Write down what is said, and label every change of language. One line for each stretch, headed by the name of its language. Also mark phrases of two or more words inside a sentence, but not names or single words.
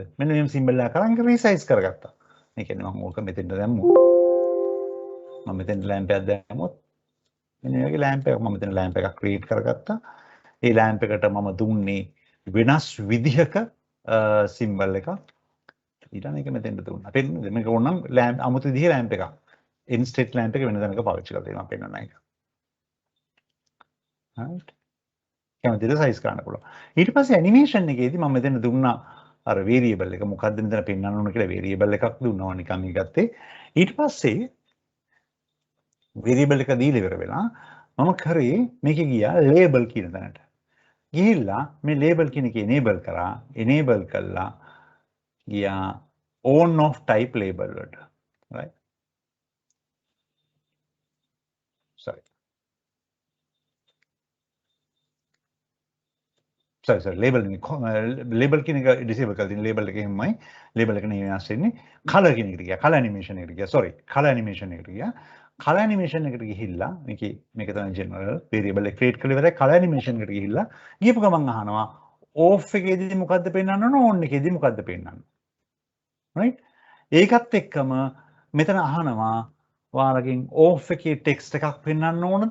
Sinhala: මෙන්න මේ symbol එක අරන් resize කරගත්තා. ඒ කියන්නේ මම ඕක මෙතෙන්ට දැම්මොත් මම මෙතෙන්ට lamp එකක් දැම්මොත් මෙන්න මේ වගේ lamp එකක් මම මෙතන lamp එකක් create කරගත්තා. ඒ lamp එකට මම දුන්නේ වෙනස් විදිහක symbol එකක්. ඊළඟ එක මෙතෙන්ට දුන්නා. පෙන්නද? මේක ඕනනම් lamp අමුතු විදිහේ lamp එකක්.
English: end state lamp
Sinhala: එක වෙන තැනක පාවිච්චි කරලා තියෙනවා පෙන්නන එක. right. කැමතිද size කරන්න පුළුවන්. ඊට පස්සේ animation එකේදී මම මෙතන දුන්නා අර variable එක මොකක්ද මෙතන පෙන්වන්න ඕන කියලා variable එකක් දුන්නවා නිකන් මේ ගත්තේ. ඊට පස්සේ variable එක දීලා ඉවර වෙලා මම කරේ මේකේ ගියා label කියන තැනට. ගිහිල්ලා මේ label කියන එක enable කරා. enable කළා ගියා
English: on off type label
Sinhala: වලට. right.
English: sorry label
Sinhala: කියන එක disable කරලා තියෙන label එකේ හැමයි label එක නේ වෙනස් වෙන්නේ color කියන එකට ගියා
English: color animation
Sinhala: එකට ගියා
English: sorry color animation
Sinhala: එකට ගියා
English: color animation
Sinhala: එකට ගිහිල්ලා මේක තමයි
English: general variable
Sinhala: එක create කරලා ඉවරයි
English: color animation
Sinhala: එකට ගිහිල්ලා ගියපු ගමන් අහනවා off එකේදී මොකද්ද පෙන්වන්න ඕන on එකේදී මොකද්ද පෙන්වන්න right ඒකත් එක්කම මෙතන අහනවා ඔයාලගෙන් off එකේ text එකක් පෙන්වන්න ඕනද?